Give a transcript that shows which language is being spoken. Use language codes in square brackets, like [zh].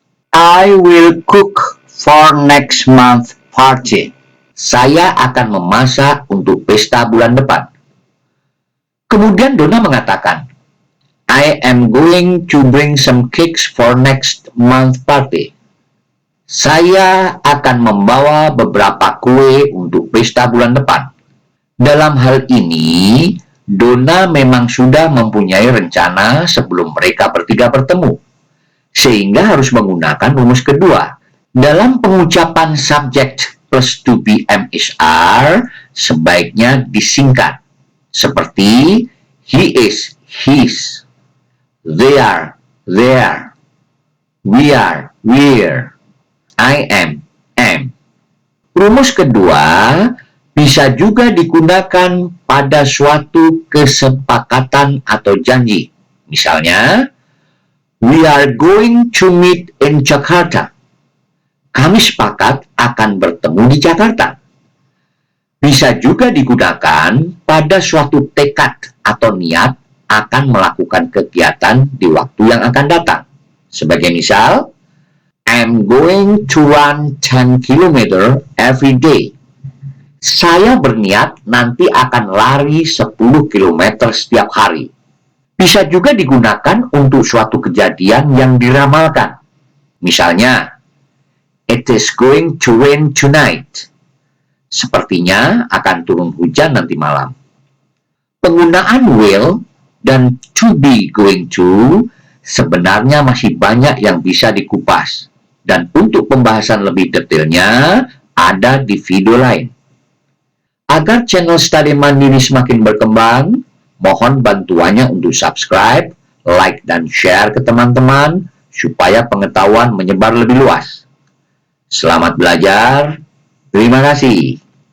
[en] I will cook for next month party. [id] Saya akan memasak untuk pesta bulan depan. Kemudian Donna mengatakan, [en] I am going to bring some cakes for next month party. [id] Saya akan membawa beberapa kue untuk pesta bulan depan. Dalam hal ini, Donna memang sudah mempunyai rencana sebelum mereka bertiga bertemu, sehingga harus menggunakan rumus kedua. Dalam pengucapan [en] subject plus to be MSR, [id] sebaiknya disingkat, seperti [en] he is, his, they are, their, we are, we're, I am, am. [id] Rumus kedua bisa juga digunakan pada suatu kesepakatan atau janji. Misalnya, [en] we are going to meet in Jakarta. [id] Kami sepakat akan bertemu di Jakarta. Bisa juga digunakan pada suatu tekad atau niat akan melakukan kegiatan di waktu yang akan datang. Sebagai misal, [en] I'm going to run 10 km every day. [id] Saya berniat nanti akan lari 10 km setiap hari. Bisa juga digunakan untuk suatu kejadian yang diramalkan. Misalnya, [en] it is going to rain tonight. [id] Sepertinya akan turun hujan nanti malam. Penggunaan will dan to be going to sebenarnya masih banyak yang bisa dikupas. Dan untuk pembahasan lebih detailnya ada di video lain. Agar channel Study Mandiri semakin berkembang, mohon bantuannya untuk subscribe, like, dan share ke teman-teman supaya pengetahuan menyebar lebih luas. Selamat belajar. Terima kasih.